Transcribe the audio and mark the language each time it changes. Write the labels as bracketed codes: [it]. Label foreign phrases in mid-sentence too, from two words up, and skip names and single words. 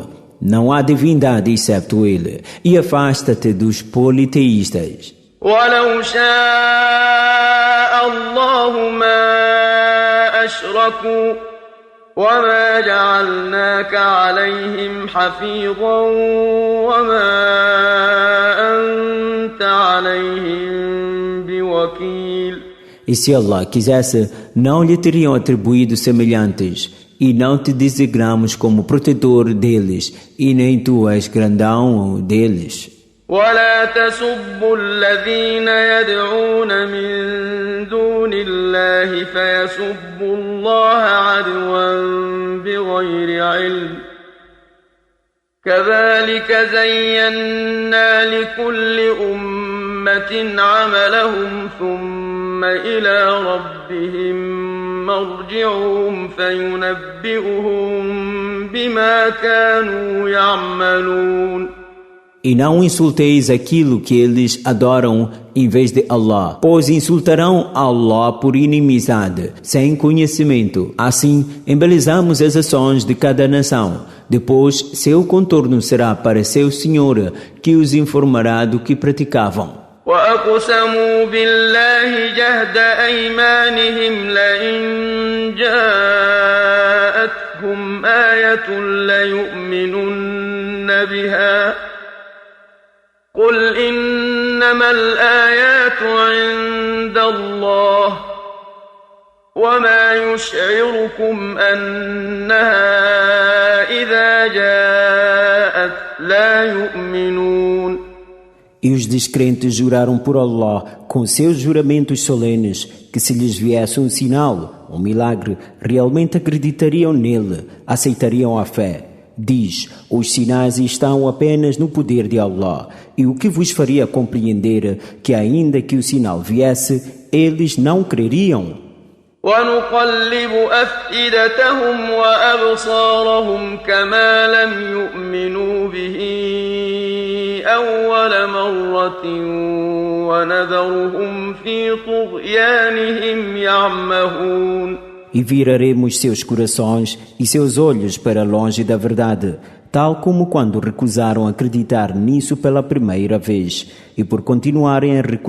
[pt] Não há divindade excepto Ele, e afasta-te dos politeístas. [ar] ولو شاء الله ما أشركوا وما جعلناك عليهم حفيظا وما أنت عليهم بوكيل. [pt] E se Allah quisesse, não lhe teriam atribuído semelhantes, e não te designamos como protetor deles, e nem tu és grandão deles. [ar] ولا تسبوا الذين يدعون من دون الله فيسبوا الله عدوا بغير علم كذلك زينا لكل أمة عملهم ثم إلى ربهم مرجعهم فينبئهم بما كانوا يعملون. [pt] E não insulteis aquilo que eles adoram em vez de Allah, pois insultarão Allah por inimizade, sem conhecimento. Assim, embelezamos as ações de cada nação. Depois, seu contorno será para seu Senhor, que os informará do que praticavam. [ar] وأقسموا بالله جهد أيمانهم لئن جاءتهم آية ليؤمنن بها قل إنما الآيات عند الله وما يشعركم أنها إذا جاءت لا يؤمنون. [pt] E os descrentes juraram por Allah com seus juramentos solenes que se lhes viesse um sinal, um milagre, realmente acreditariam nele, aceitariam a fé. Diz, os sinais estão apenas no poder de Allah, e o que vos faria compreender que ainda que o sinal viesse, eles não creriam? [ar] ونقلب أفئدتهم وأبصارهم كما لم يؤمنوا به أول مرة ونذرهم في طغيانهم يعمهون. [pt] E viraremos seus corações e seus olhos para longe da verdade, tal como quando recusaram acreditar nisso pela primeira vez, e por continuarem a recusar